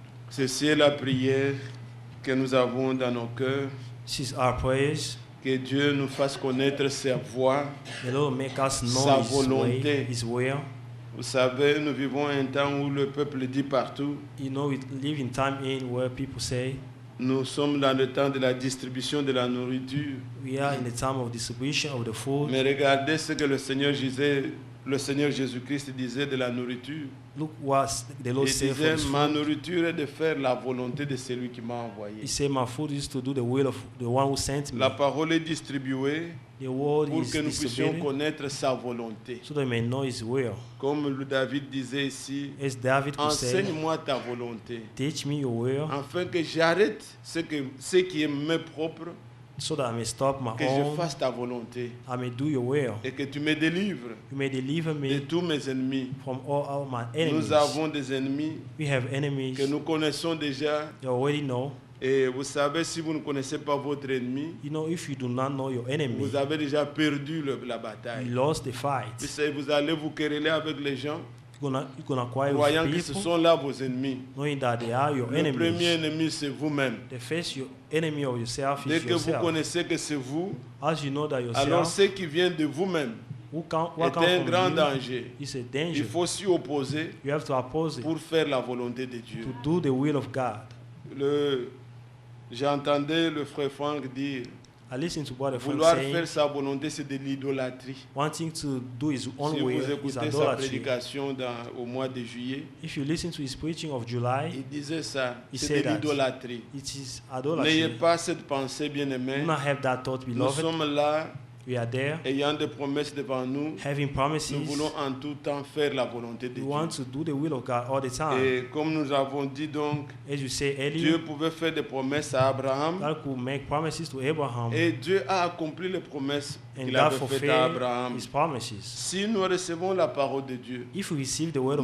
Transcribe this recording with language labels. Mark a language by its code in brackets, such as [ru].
[fr] Ceci est la prière que nous avons dans nos cœurs. [en] This is our prayers. [fr] Que Dieu nous fasse connaître sa voie, [en] The Lord make us [fr] Sa [en] know His [fr] volonté. [en] way, His will, [fr] Vous savez, nous vivons un temps où le peuple dit partout, [en] You know, we live in time in where people say [fr] nous sommes dans le temps de la distribution de la nourriture. [en] we are in the time of distribution of the food. [fr] Mais regardez ce que le Seigneur Jésus-Christ disait de la nourriture. [en] Look what the [fr] Il [en] Lord said for [fr] disait, [en] his [fr] ma [en] food. [fr] nourriture est de faire la volonté de celui qui m'a envoyé. [en] He said, my food is to do the will of the one who sent me. [fr] La parole est distribuée [en] The word [fr] pour [en] is [fr] que nous puissions [en] distributed [fr] connaître sa volonté. [en] so that we may know his will. [fr] Comme David disait ici, [en] As David could say, [fr] enseigne-moi ta volonté, [en] teach me your will [fr] afin que j'arrête ce qui est me propre, [en] so that I may stop my [fr] que je [en] own, [fr] fasse ta volonté [en] I may do your will. [fr] et que tu me délivres [en] You may deliver [fr] de [en] me [fr] tous mes ennemis. [en] from all my enemies. [fr] Nous avons des ennemis [en] We have enemies [fr] que nous connaissons déjà. [en] you already know. [fr] Et vous savez, si vous ne connaissez pas votre ennemi, [en] You know, if you do not know your enemy, [fr] vous avez déjà perdu la [en] you [fr] bataille. [en] lost the fight. [fr] Vous allez vous quereller avec les gens, [en] You're gonna quarrel [fr] croyant [en] with [fr] que ce [en] people, [fr] sont là vos ennemis. [en] knowing that they are your [fr] Le premier [en] enemies. [fr] ennemi, c'est vous-même. [en] The first your enemy of yourself [fr] Dès [en] is [fr] que vous [en] yourself. [fr] connaissez que c'est vous, [en] As you know that [fr] alors [en] yourself, [fr] ce qui vient de vous-même [en] what [fr] est [en] comes [fr] un [en] from [fr] grand [en] you [fr] danger. [en] is a [fr] Il [en] danger. [fr] faut s'y opposer [en] You have to oppose it [fr] pour faire la volonté de Dieu. [en] to do the will of God. [fr] J'entendais le frère Franck dire, [en] I listen to what the friend [fr] vouloir [en] saying. [fr] faire sa volonté, c'est de l'idolâtrie. [en] Wanting to do his own [fr] Si vous [en] will is [fr] écoutez sa [en] idolatry. [fr] prédication au mois de juillet, [en] If you listen to his preaching of July, [fr] il disait ça, [en] He [fr] c'est [en] said [fr] de [en] that. [fr] l'idolâtrie. [en] it is [fr] N'ayez [en] idolatry. [fr] pas cette pensée, bien-aimée. [en] Do not have that thought, [fr] Nous [en] beloved. [fr] sommes là, [en] We are there, [fr] ayant des promesses devant nous. [en] having promises. [fr] Nous voulons en tout temps faire la volonté de [en] We [fr] Dieu. [en] want to do the will of God all the time. [fr] Et comme nous avons dit donc, [en] As you say [fr] Dieu [en] earlier, [fr] pouvait faire des promesses à Abraham. [en] God could make promises to Abraham, [fr] Et Dieu a accompli les promesses [en] and [fr] qu'il [en] God [fr] avait faites à [en] fulfilled [fr] Abraham. [en] his promises. [fr] Si nous recevons la parole de Dieu, [en] If we receive the word of